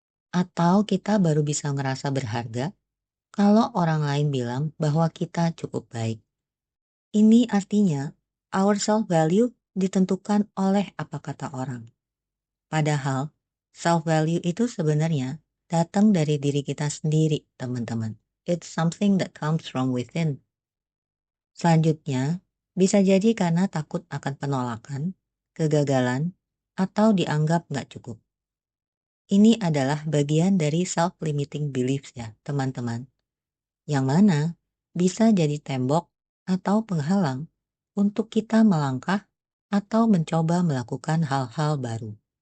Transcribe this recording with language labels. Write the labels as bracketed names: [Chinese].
[Indonesian] Atau kita baru bisa ngerasa berharga kalau orang lain bilang bahwa kita cukup baik. Ini artinya [English] our self value [Indonesian] ditentukan oleh apa kata orang. Padahal self value itu sebenarnya datang dari diri kita sendiri, teman-teman. [English] It's something that comes from within. [Indonesian] Selanjutnya, bisa jadi karena takut akan penolakan, kegagalan, atau dianggap nggak cukup. Ini adalah bagian dari self-limiting beliefs ya, teman-teman. Yang mana bisa jadi tembok atau penghalang untuk kita melangkah atau mencoba melakukan hal-hal baru.